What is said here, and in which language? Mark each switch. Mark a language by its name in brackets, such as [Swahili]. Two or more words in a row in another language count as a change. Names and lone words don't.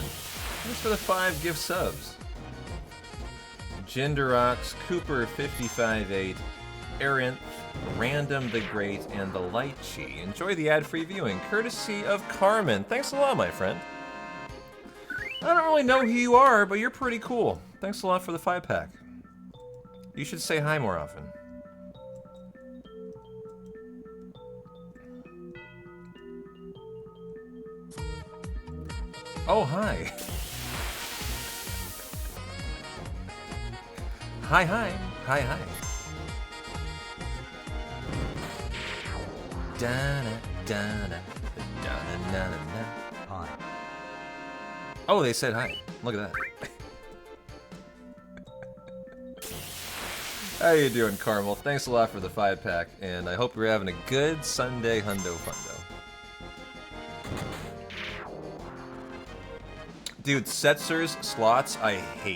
[English] Thanks for the 5 gift subs. Jinderox, Cooper 55-8, Arinth, Random the Great, and the Light Chi. Enjoy the ad-free viewing, courtesy of Carmen. Thanks a lot, my friend. I don't really know who you are, but you're pretty cool. Thanks a lot for the 5-pack. You should say hi more often. Oh, hi. Hi, hi. Hi, hi. Da-na, da-na, da-na, na-na-na. Hi. Oh, they said hi. Look at that. How you doing, Carmel? Thanks a lot for the 5-pack, and I hope you're having a good Sunday Hundo Fundo. Dude, Setzer's slots, I hate.